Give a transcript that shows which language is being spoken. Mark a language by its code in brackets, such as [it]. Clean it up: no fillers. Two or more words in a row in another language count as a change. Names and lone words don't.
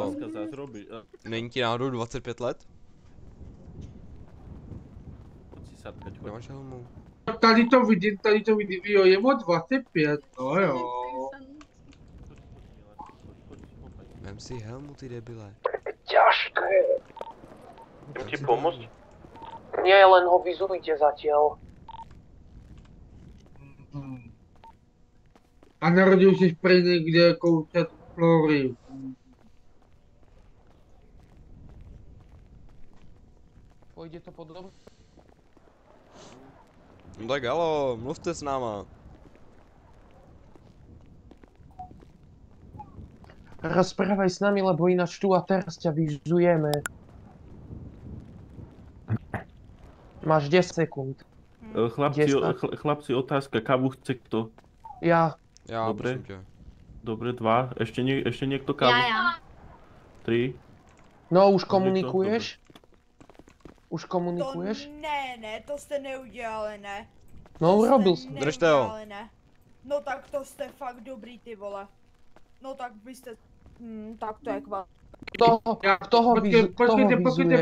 [sk] Láska zás robí. [cs] Není ti náhodou 25 let? [sk] Poď si sadkať, choď. Nemáš helmu? [cs] Tady to vidím, jo, je mu 25, no jo. Vem si helmu, ty debile. [sk] Ťažké. Chcem ti pomôcť? Nie, len ho vyzujte zatiaľ. [cs] A narodil jsi prej někde kousek Flory. [sk] Pôjde to podobne? [cs] No tak halo, mluvte s náma. [sk] Rozprávaj s nami, lebo ináč tu a teraz ťa vyžujeme. Máš 10 sekúnd. Chlapci, Desna. chlapci, otázka, kávu chce kto? Ja. [cs] Já, [sk] Dobré. [cs] prosím tě. [sk] Dobre, 2. Ešte niekto kávu? Ja. 3. No, už komunikuješ? Už [cs] To [sk] komunikuješ? [cs] ne, to jste neudělali, ne. [sk] No, To urobil [cs] jste [sk] som. Držte ho. [cs] neudělali, ne. No tak to jste fakt dobrý, ty vole. No tak byste... tak to je kvalitní. [sk] Kto ho vyzuje?